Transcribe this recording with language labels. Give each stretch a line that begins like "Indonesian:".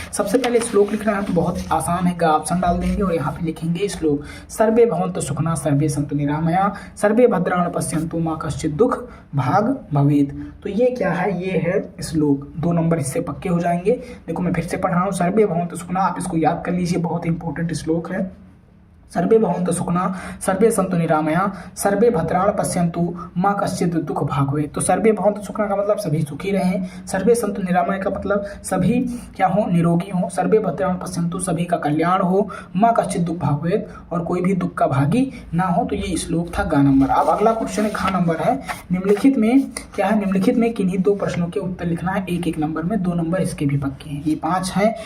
Hindi: सबसे पहले श्लोक लिखना है तो बहुत आसान है, गा ऑप्शन डाल देंगे और यहाँ पे लिखेंगे श्लोक,
Sanskrit: सर्वे भवन्तु सुखिनः सर्वे सन्तु निरामया सर्वे भद्राणि पश्यन्तु मा कश्चित् दुःख भाग् भवेत्।
Hindi: तो ये क्या है, ये है श्लोक। 2 नंबर इससे पक्के हो जाएंगे। देखो मैं फिर से पढ़ रहा हूँ,
Sanskrit: सर्वे भवन्तु सुखिनः,
Hindi: आप इसको याद कर लीजिए, बहुत इंपॉर्टेंट श्लोक है।
Sanskrit: सर्वे भवन्तु सुखिनः सर्वे सन्तु निरामया सर्वे भद्राणि पश्यन्तु मा कश्चित् दुःख भाग् भवेत्।
Hindi: तो
Sanskrit: सर्वे भवन्तु सुखिनः
Hindi: का मतलब सभी सुखी रहें,
Sanskrit: सर्वे सन्तु निरामया
Hindi: का मतलब सभी क्या हो, निरोगी हो,
Sanskrit: सर्वे भद्राणि पश्यन्तु
Hindi: सभी का कल्याण हो,
Sanskrit: मा कश्चित् दुःख भाग् भवेत्
Hindi: और कोई भी दुख का भागी ना हो। तो ये श्लोक था गा नंबर। अब अगला क्वेश्चन है खा नंबर है, निम्नलिखित में क्या है, निम्नलिखित में किन्हीं 2 प्रश्नों के उत्तर लिखना है, 1-1 नंबर में, 2 नंबर इसके भी पक्के हैं। ये 5 हैं।